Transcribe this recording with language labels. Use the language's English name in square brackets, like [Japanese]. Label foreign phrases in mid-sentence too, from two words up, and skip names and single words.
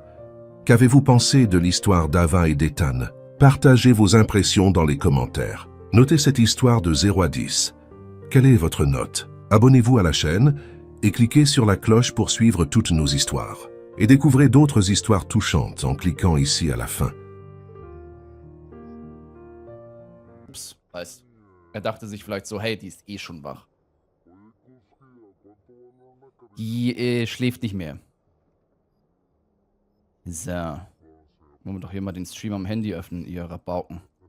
[French] Qu'avez-vous pensé de l'histoire d'Ava et d'Ethan? Partagez vos impressions dans les commentaires. Notez cette histoire de 0 à 10. Quelle est votre note? Abonnez-vous à la chaîne et cliquez sur la cloche pour suivre toutes nos histoires. Et découvrez d'autres histoires touchantes en cliquant ici à la fin. [German] Ups, heißt, er dachte sich vielleicht so, hey, die ist eh schon wach. Die schläft nicht mehr. So. Wollen wir doch hier mal den Stream am Handy öffnen, ihr Rabauken.